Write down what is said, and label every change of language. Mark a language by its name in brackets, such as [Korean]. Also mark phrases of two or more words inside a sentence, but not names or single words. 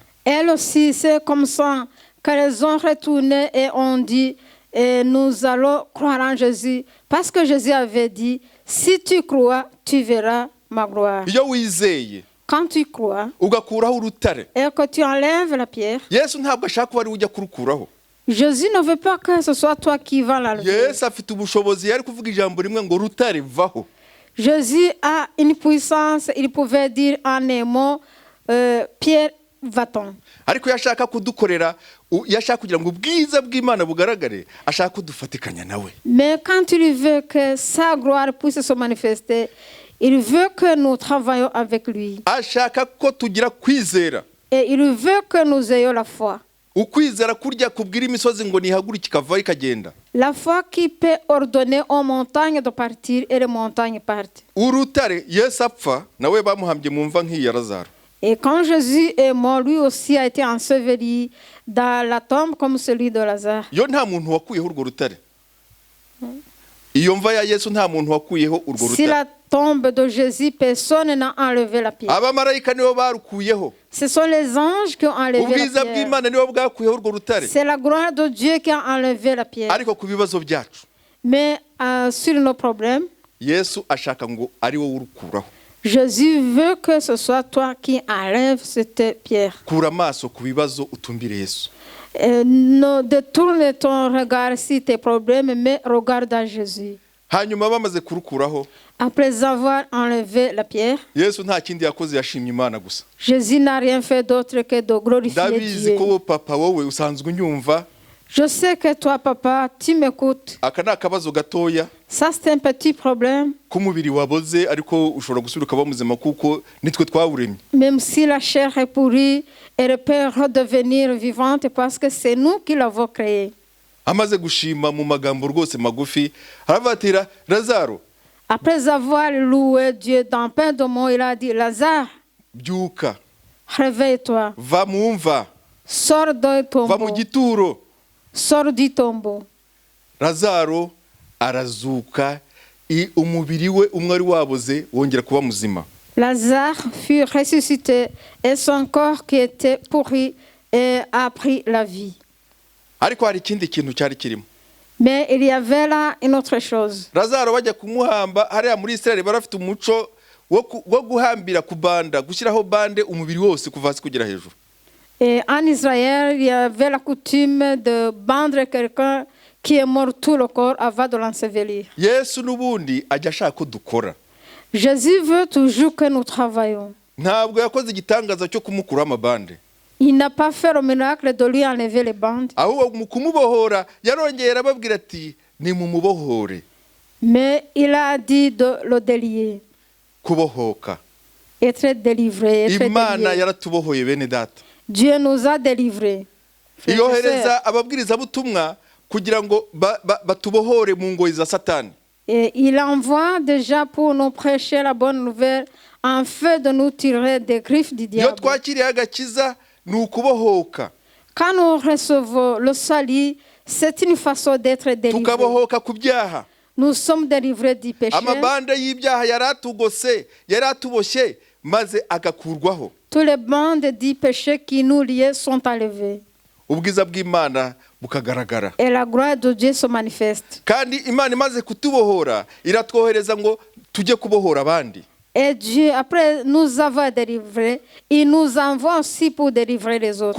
[French] Elle aussi c'est comme ça qu'elles ont retourné et ont dit et nous allons croire en Jésus parce que Jésus avait dit si tu crois tu verras ma gloire. [Kinyarwanda] Iyo wizeye [French] quand tu crois [Kinyarwanda] ugakuraho urutare [French] et que tu enlèves la pierre, [Kinyarwanda] Yesu ntabwo ashaka ko ari ujya kurukuraho. [French] Jésus ne veut pas que ce soit toi qui vas l'enlever. [Kinyarwanda] Yesu afite ubushobozi yari kuvuga ijambo rimwe ngo rutare vaho. [French] Jésus a une puissance, il pouvait dire en un mot pierre va-t'en. [Kinyarwanda] Ariko yashaka kudukorera yashaka kugira ngo ubwiza bw'Imana bugaragare ashaka kudufatikanya nawe. [French] Mais quand il veut que sa gloire puisse se manifester, il veut que nous travaillions avec lui. [Kinyarwanda] Ashaka ko tugira kwizera. [French] Et il veut que nous ayons la foi. [Kinyarwanda] Ukwizera kurya kubwira imisozi ngo nihaguruke ikava ikagenda. [French] La foi qui peut ordonner aux montagnes de partir et les montagnes partent. [Kinyarwanda] Urutare Yesu apfa nawe bamuhambye mu mva nk'iya Lazaro. [French] Et quand Jésus est mort, lui aussi a été enseveli dans la tombe comme celui de Lazare. [Kinyarwanda] yo nta muntu wakuyeho urwo rutare. Iyo mva ya Yesu nta muntu wakuyeho urwo [French] Si [Kinyarwanda] rutare. [French] la tombe de Jésus, personne n'a enlevé la pierre. [Kinyarwanda] Abamarayika nibo barukuyeho. [French] Ce sont les anges qui ont enlevé [Kinyarwanda] Ubwiza [French] la pierre. [Kinyarwanda] bw'Imana nibo bwakuyeho urwo rutare. [French] C'est la gloire de Dieu qui a enlevé la pierre. [Kinyarwanda] Ariko ku bibazo byacu [French] Mais sur nos problèmes, [Kinyarwanda] Yesu ashaka ngo ari wowe urukuraho. [French] Jésus veut que ce soit toi qui enlèves cette pierre. [Kinyarwanda] Kura amaso ku bibazo utumbire Yesu. [French] Ne détourne ton regard sur tes problèmes, mais regarde à Jésus. [Kinyarwanda] Hanyuma bamaze kurukuraho, [French] Après avoir enlevé la pierre, [Kinyarwanda] Yesu nta kindi yakoze, yashimye Imana gusa. [French] Jésus n'a rien fait d'autre que de glorifier [Kinyarwanda] Ndabizi [French] Dieu. [Kinyarwanda] ko papa wowe usanzwe unyumva. [French] Je sais que toi, papa, tu m'écoutes. [Kinyarwanda] Aka ni akabazo gatoya [French] Ça, c'est un petit problème. [Kinyarwanda] k'umubiri waboze, ariko ushobora gusubira ukaba muzima kuko nitwe twawuremye. [French] Même si la chair est pourrie, elle peut redevenir vivante parce que c'est nous qui l'avons créée. [Kinyarwanda] Amaze gushima mu magambo rwose magufi, aravatira Lazaro, [French] Après avoir loué Dieu dans plein de mots, il a dit, Lazare, [Kinyarwanda] byuka, [French] réveille-toi, [Kinyarwanda] va mu mva, [French] sors du [Kinyarwanda] va mu [French] tombeau, [Kinyarwanda] gituro. [French] sors du tombeau. [Kinyarwanda] Lazaro arazuka, umubiri we umwe ari waboze wongera kuba muzima. [French] Lazare fut ressuscité et son corps qui était pourri a pris la vie. [Kinyarwanda] Ariko hari ikindi kintu cyari kirimo. [French] Mais il y avait là une autre chose. [Kinyarwanda] Lazaro bajya kumuhamba, hariya muri Israel barafite umuco wo guhambira ku banda, gushyiraho bande umubiri wose kuva hasi kugera hejuru. [French] Et en Israël, il y avait la coutume de bendre quelqu'un qui est mort tout le corps avant de l'ensevelir. [Kinyarwanda] Yesu n'ubundi ajya ashaka ko dukora. [French] Jésus veut toujours que nous travaillions. [Kinyarwanda] Ntabwo yakoze igitangaza cyo kumukuraho amabande. [French] Il n'a pas fait le miracle de lui enlever les bandes, [Kinyarwanda] Ahubwo mu kumubohora yarongeye arababwira ati ni mu mubohore. [French] mais il a dit de le délier, [Kinyarwanda] Kubohoka. [French] être délivré, être [Kinyarwanda] Imana [French] délié. [Kinyarwanda] yaratubohoye bene data. [French] Dieu nous a délivrés. Frères et sœurs. [Kinyarwanda] Iyohereza ababwirizabutumwa kugira ngo batubohore mu ngoyi za Satani. [French] Et il envoie déjà pour nous prêcher la bonne nouvelle afin de nous tirer des griffes du [Kinyarwanda] Iyo [French] diable. [Kinyarwanda] twakiriye agakiza ni ukubohoka. [French] Quand nous recevons le salut, c'est une façon d'être délivré. [Kinyarwanda] Tukabohoka ku byaha. [French] Nous sommes délivrés du péché. [Kinyarwanda] Amabande y'ibyaha yaratugose, yaratuboshye maze agakurwaho. [French] Tous les bandes du péché qui nous liaient sont enlevés. [Kinyarwanda] Ubwiza bw'Imana bukagaragara. [French] Et la gloire de Dieu se manifeste. [Kinyarwanda] Kandi Imana imaze kutubohora iratwohereza ngo tujye kubohora abandi. [French] Et Dieu, après nous avoir délivrés, il nous envoie aussi pour délivrer les autres.